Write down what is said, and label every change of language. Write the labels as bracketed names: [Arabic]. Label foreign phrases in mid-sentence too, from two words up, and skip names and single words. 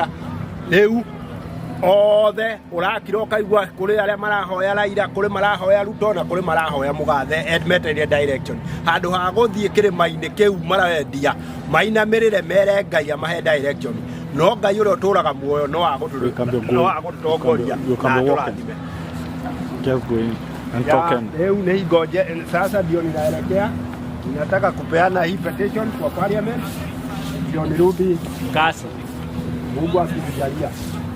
[Kikuyu] Rĩu othe ũrakira ũkaigua kũrĩ arĩa marahoya Raila, kũrĩ marahoya Ruto na kũrĩ marahoya Mũgathe metereire direction. Handũ ha gũthiĩ kĩrĩma-inĩ kĩu marendia mainamĩrĩre mere Ngai amahe direction. No Ngai ũrĩa ũtũraga muoyo no agũtũtongoria na atũrathime. [Swahili] Leo nĩ hingo sasa ndio ninaelekea, ninataka kupeana hii petition kwa parliament ndio nirudi kazi. Mungu akitujalia.